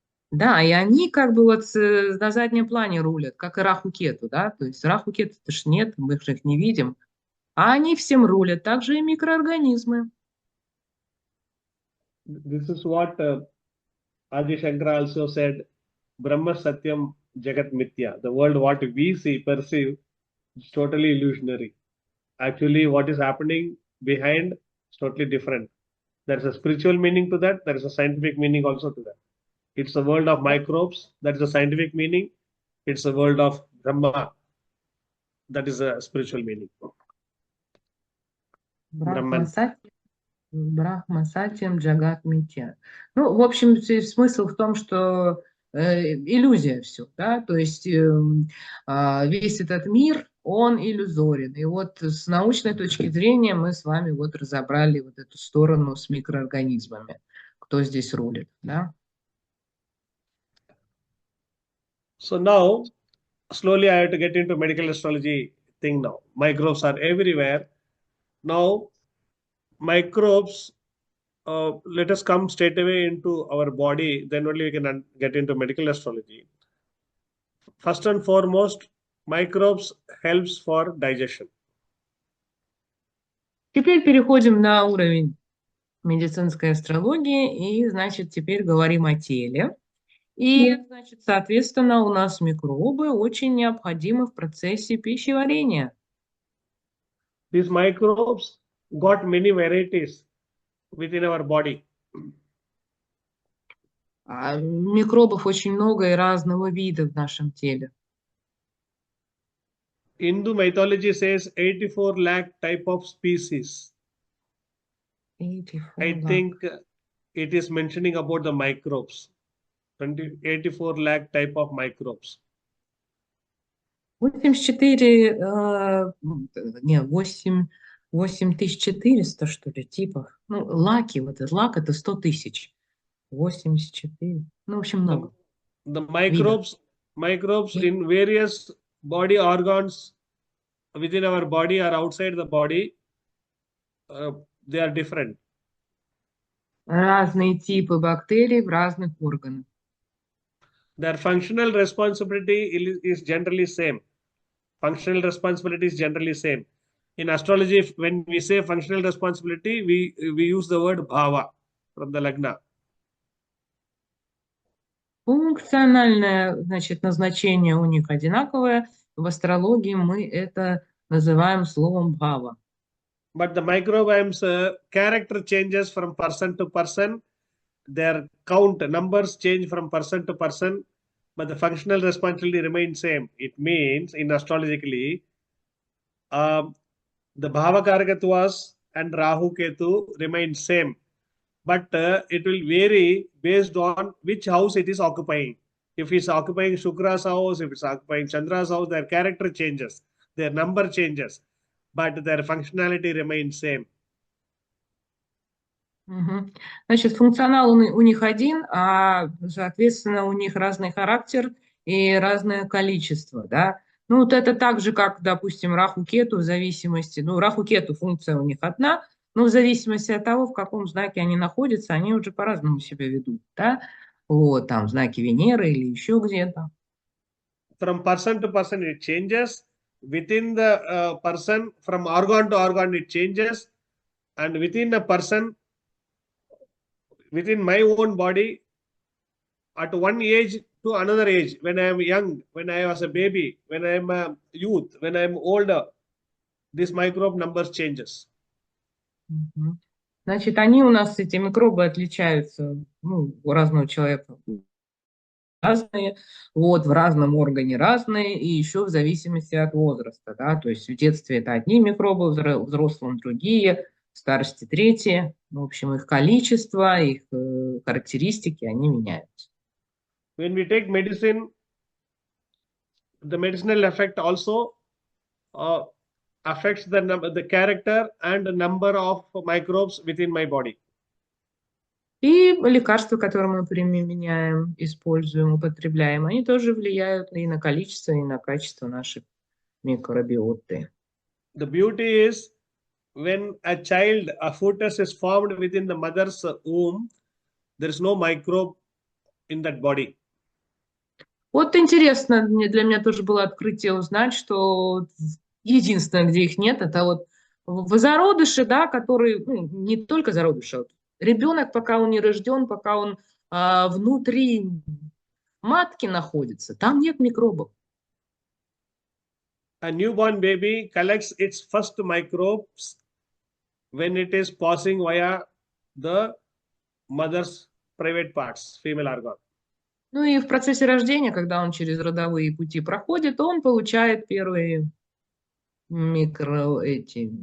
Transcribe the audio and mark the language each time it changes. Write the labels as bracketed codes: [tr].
[ru] Да, и они как бы вот на заднем плане рулят, как и Раху Кету, да, то есть Раху Кету-то ж нет, мы же их не видим, а они всем рулят, также и микроорганизмы. [en] This is what Adi Shankara also said, [sa] Brahma Satyam Jagat Mithya. [en] The world what we see, perceive, is totally illusionary. Actually, what is happening behind is totally different. There is a spiritual meaning to that. There is a scientific meaning also to that. It's the world of microbes. That is a scientific meaning. It's the world of Brahma. That is a spiritual meaning. [ru] Брахма [en] Brahman. [sa] Сатьям, Брахма Сатьям Джагат Митья. [ru] Ну, в общем, смысл в том, что иллюзия все, да, то есть весь этот мир, он иллюзорен. И вот с научной точки зрения мы с вами вот разобрали вот эту сторону с микроорганизмами, кто здесь рулит, да. [en] So now, slowly I have to get into medical astrology thing now. Microbes are everywhere. Now, microbes, let us come straight away into our body, then only we can get into medical astrology. First and foremost, microbes helps for digestion. [ru] Теперь переходим на уровень медицинской астрологии и, значит, теперь говорим о теле. И, значит, соответственно, у нас микробы очень необходимы в процессе пищеварения. [en] These microbes got many varieties within our body. [ru] Микробов очень много и разного вида в нашем теле. [en] Hindu mythology says 84 lakh type of species. 84 I think it is mentioning about the microbes. 84 lakh type of microbes. [ru] 84, не, 8400, что ли, типов. Ну, лаки, вот этот лак, это 100 тысяч. 84, ну, в общем, много. [en] The microbes in various body organs within our body or outside the body, they are different. [ru] Разные типы бактерий в разных органах. [en] Their functional responsibility is generally same. Functional responsibility is generally same. In astrology, when we say functional responsibility, we use the word bhava from the lagna. [ru] Функциональное, значит, назначение у них одинаковое. В астрологии мы это называем словом бхава. [en] But the microbiomes character changes from person to person. Their count numbers change from person to person, but the functional responsibility remains same. It means in astrologically, the bhava karakatwas and Rahu Ketu remain same, but it will vary based on which house it is occupying. If it's occupying Shukra's house, if it's occupying Chandra's house, their character changes, their number changes, but their functionality remains same. [ru] Значит, функционал у них один, а, соответственно, у них разный характер и разное количество, да. Ну, вот это так же, как, допустим, Раху-Кету в зависимости, ну, Раху-Кету функция у них одна, но в зависимости от того, в каком знаке они находятся, они уже по-разному себя ведут, да. Вот, там, знаки Венеры или еще где-то. [en] From person to person, it changes. Within the person, from organ to organ, it changes. And within a person, within my own body, at one age to another age, when I am young, when I was a baby, when I am a youth, when I am older, this microbe numbers changes. [ru] Значит, они у нас, эти микробы, отличаются, ну, у разного человека разные, вот, в разном органе разные, и еще в зависимости от возраста, да, то есть в детстве это одни микробы, в взрослом другие, в старости третьи, в общем, их количество, их характеристики, они меняются. [en] When we take medicine, the medicinal effect also affects the character and the number of microbes within my body. [ru] И лекарства, которые мы применяем, используем, употребляем, они тоже влияют и на количество, и на качество нашей микробиоты. [en] The beauty is when a fetus is formed within the mother's womb, there is no microbe in that body. [ru] Вот интересно, для меня тоже было открытие узнать, что единственное, где их нет, это вот в зародыше, да, который, ну, не только зародыш, а вот ребенок, пока он не рожден, пока он внутри матки находится, там нет микробов. [en] A newborn baby collects its first microbes when it is passing via the mother's private parts, female organ. [ru] Ну и в процессе рождения, когда он через родовые пути проходит, он получает первые микробы.